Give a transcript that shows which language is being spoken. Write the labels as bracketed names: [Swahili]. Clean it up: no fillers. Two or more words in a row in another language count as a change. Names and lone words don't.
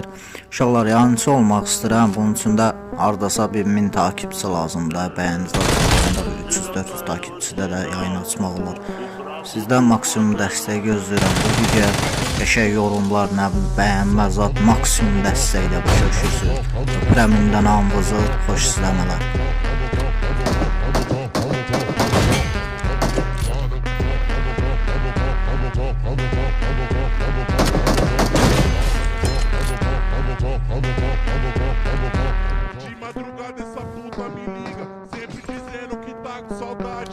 [Azerbaijani] Uşaqlar, yançı olmaq istəyirəm. Bunun üçün də hardasa bir 1000 takipçi lazımdır. Bəyəninizdə 300-400 takipçidə də yayın açmaq olur. Sizdən maksimum dəstək gözləyirəm. Bu video qəşəng yorumlar, nə bilim, bəyənmə zat, maksimum dəstəklə başa düşürsünüz. Öpürəm hamınızı, xoş izləmələr. [Portuguese] De madrugada essa puta me liga, sempre dizendo que tá com saudade.